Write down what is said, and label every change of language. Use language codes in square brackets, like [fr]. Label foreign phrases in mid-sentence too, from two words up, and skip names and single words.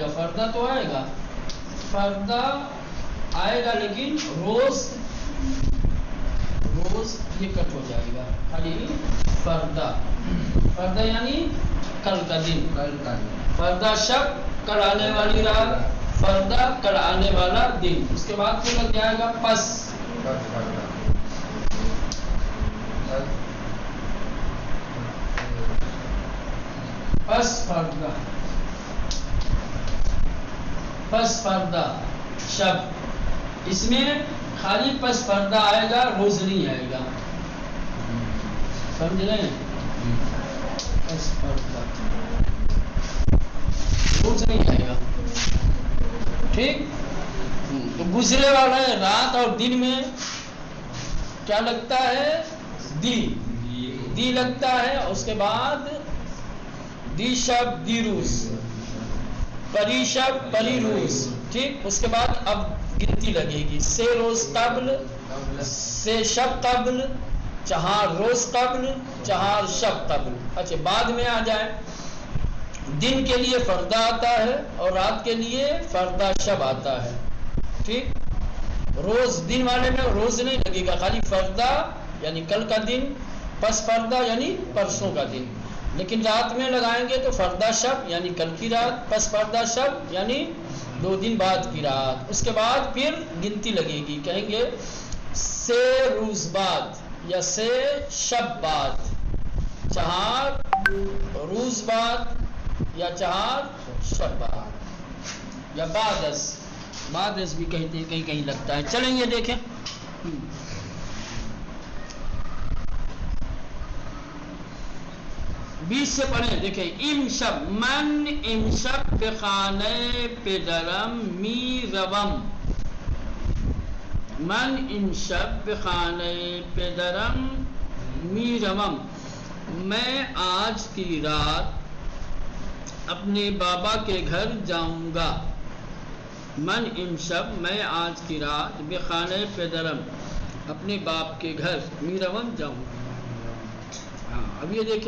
[ur] فردہ تو آئے گا، فردہ آئے گا لیکن روز یہ کٹ ہو جائے گا. خالی فردہ. فردہ یعنی کل کا دن. [fa] فردہ شب [ur] کل آنے والی رات. فردہ کل آنے والا دن. اس کے بعد پھر لگ جائے گا پس. [fa] پس فردہ. پس فردہ شب. [ur] اس میں خالی [fa] پس فردہ [ur] آئے گا، روز نہیں آئے گا. سمجھ رہے ہیں؟ [fa] پس فردہ روز [ur] نہیں آئے گا. ٹھیک. تو گزرے والا ہے رات اور دن میں کیا لگتا ہے؟ دی لگتا ہے. اس کے بعد [fa] دی شب دی روز. پری شب پری روز. ٹھیک. [ur] اس کے بعد اب گنتی لگے گی. [fa] سے روز قبل، سے شب قبل، 4 روز قبل، 4 شب قبل. [ur] اچھا بعد میں آ جائے. دن کے لیے فردہ آتا ہے اور رات کے لیے [fa] فردہ شب [ur] آتا ہے. ٹھیک. روز دن والے میں روز نہیں لگے گا، خالی فردہ یعنی کل کا دن، [fa] پس فردہ [ur] یعنی پرسوں کا دن. لیکن رات میں لگائیں گے تو [fa] فردہ شب [ur] یعنی کل کی رات، [fa] پس فردہ شب [ur] یعنی 2 دن بعد کی رات. اس کے بعد پھر گنتی لگے گی. کہیں گے [fa] سے روز [ur] بعد یا [fa] سے شب [ur] بعد، [fa] 4 روز [ur] بعد یا [fa] 4 شب [ur] بعد یا [fa] بعد از [ur] بھی کہتے ہیں، کہیں لگتا ہے. چلیں یہ دیکھیں. 20 سے پڑھیں. دیکھیں. [fa] ام شب من ام شب بخانه پدرم می روم. من ام شب بخانه پدرم می روم. [ur] میں آج کی رات اپنے بابا کے گھر جاؤں گا. [fa] من ام شب [ur] میں آج کی رات [fa] بخانه پدرم [ur] اپنے باپ کے گھر [fa] می روم [ur] جاؤں گا. ہاں اب یہ دیکھیں.